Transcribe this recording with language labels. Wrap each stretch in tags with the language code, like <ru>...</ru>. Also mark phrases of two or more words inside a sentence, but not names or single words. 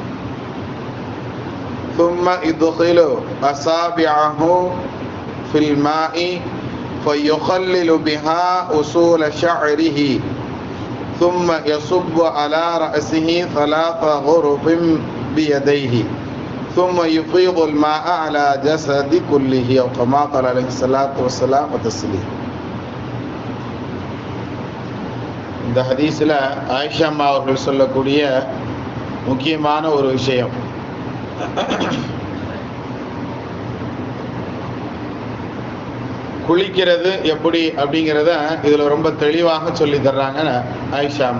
<ar>ثم يدخل أصابعه في الماء فيخلل بها أصول شعره ثم يصب على رأسه 3 غرف بيديه ثم يفيض الماء على جسد كله أو كما قال عليه الصلاة والسلام وتسليم.</ar> <ta>இந்த ஹதீஸில் ஆயிஷா அம்மா அவர்கள் சொல்லக்கூடிய முக்கியமான ஒரு விஷயம், குளிக்கிறது எப்படி அப்படிங்கிறத இதில் ரொம்ப தெளிவாக சொல்லி தர்றாங்க ஆயிஷா அம்மா.</ta>